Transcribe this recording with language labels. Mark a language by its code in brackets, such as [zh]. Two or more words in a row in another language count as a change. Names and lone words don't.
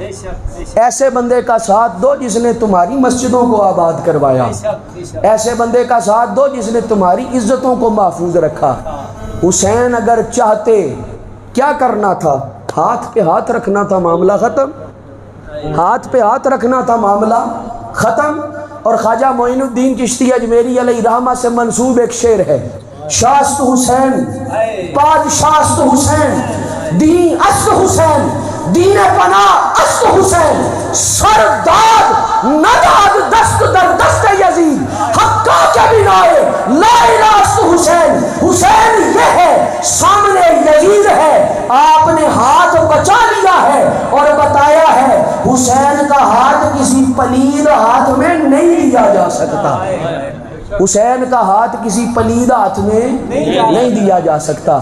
[ur] ایسے بندے کا ساتھ دو جس نے تمہاری مسجدوں کو آباد کروایا، ایسے بندے کا ساتھ دو جس نے تمہاری عزتوں کو محفوظ رکھا۔ حسین اگر چاہتے کیا کرنا تھا؟ ہاتھ پہ ہاتھ رکھنا تھا، معاملہ ختم، ہاتھ پہ ہاتھ رکھنا تھا، معاملہ ختم۔ اور خواجہ معین الدین چشتی اجمیری علیہ رحمہ سے منسوب ایک شعر ہے، [fa] شاست حسین پادشاست حسین دین است حسین دین پناہ است حسین سرداد نداد دست در دست یزید حقا کے بنائے لا الہ است حسین۔ [ur] حسین یہ ہے، سامنے یزید ہے، آپ نے ہاتھ بچا لیا ہے اور بتایا ہے حسین کا ہاتھ کسی پلید ہاتھ میں نہیں لیا جا سکتا، حسین کا ہاتھ کسی پلید ہاتھ میں نہیں دیا جا سکتا۔